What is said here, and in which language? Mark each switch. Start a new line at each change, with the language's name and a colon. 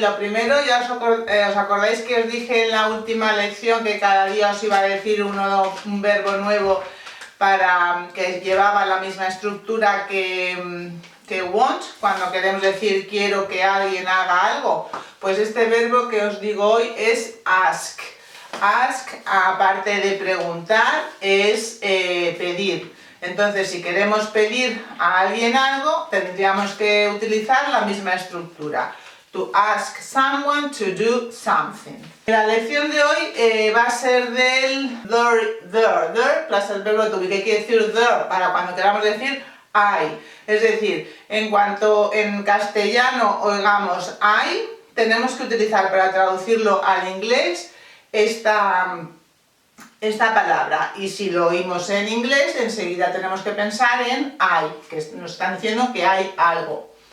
Spanish: Hoy lo primero, ya os acordáis que os dije en la última lección que cada día os iba a decir un verbo nuevo que llevaba la misma estructura que want, cuando queremos decir quiero que alguien haga algo. Pues este verbo que os digo hoy es ask. Ask, aparte de preguntar, es pedir. Entonces, si queremos pedir a alguien algo, tendríamos que utilizar la misma estructura.
English: To ask someone to do something.
Spanish: La lección de hoy va a ser del there plus el verbo to be. ¿Qué quiere decir there? Para cuando queramos decir I. Es decir, en cuanto en castellano oigamos I, tenemos que utilizar para traducirlo al inglés esta palabra, y si lo oímos en inglés enseguida tenemos que pensar en hay, que nos están diciendo que hay algo.